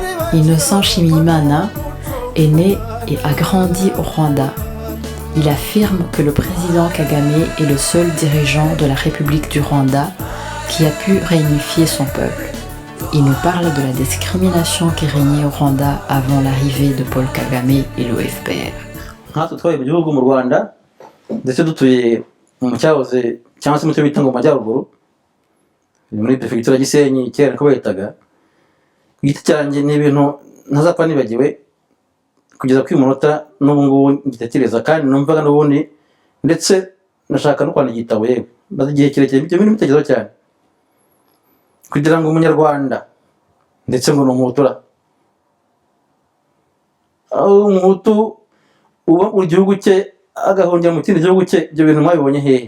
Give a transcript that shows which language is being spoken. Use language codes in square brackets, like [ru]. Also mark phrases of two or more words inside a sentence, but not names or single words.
[fr] Innocent Nshimiyimana est né et a grandi au Rwanda. Il affirme que le président Kagame est le seul dirigeant de la République du Rwanda qui a pu réunifier son peuple. Il nous parle de la discrimination qui régnait au Rwanda avant l'arrivée de Paul Kagame et le FPR. [rw] Nkatwe twabaye mu gihugu mu Rwanda ndetse dutuye mu cyahoze cyangwa se mu cyo bita ngo Majyaruguru muri prefecture ya Gisenyi kera ko bayitaga. Ku giti cyanjye ni ibintu ntazapfa nibagiwe kugeza kuri munota n'ubu ngubu ngitekereza kandi numvaga n'ubundi ndetse nashaka no kwandika igitabo yewe maze igihe kirekire ibyo bintu bitekerezo cyane kugira ngo umunyarwanda ndetse ngo n'umutura umutu uba mu gihugu cye agahungira mu kindi gihugu cye, ibyo bintu mwabibonye hehe?